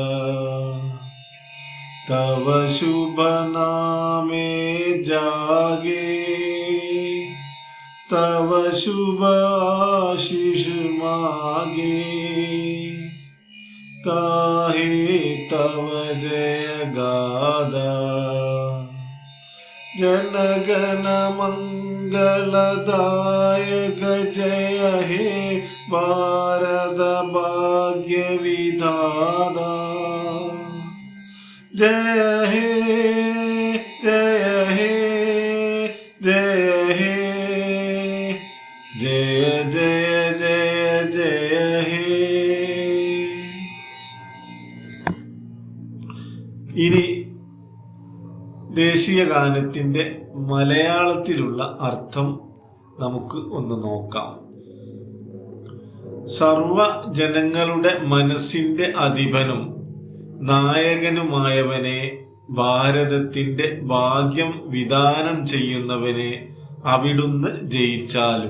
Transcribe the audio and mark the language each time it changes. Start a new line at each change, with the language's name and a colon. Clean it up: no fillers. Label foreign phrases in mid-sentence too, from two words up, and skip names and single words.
Bangla: তব শুভ নামে জাগে, তব শুভ আশিস মাগে. গাহে তব জয় গাথা. জনগণ মঙ্গলদায়ক জয় হে ভারত ভাগ্য বিধাতা. জয় হে জয় হে জয় হে জয় জয় জয় জয় হে.
Malayalam: ഇനി ദേശീയ ഗാനത്തിൻ്റെ മലയാളത്തിലുള്ള അർത്ഥം നമുക്ക് ഒന്ന് നോക്കാം. സർവ ജനങ്ങളുടെ മനസ്സിൻ്റെ അധിപനും നായകനുമായവനെ, ഭാരതത്തിൻ്റെ ഭാഗ്യം വിധാനം ചെയ്യുന്നവനെ അവിടുന്ന് ജയിച്ചാലും.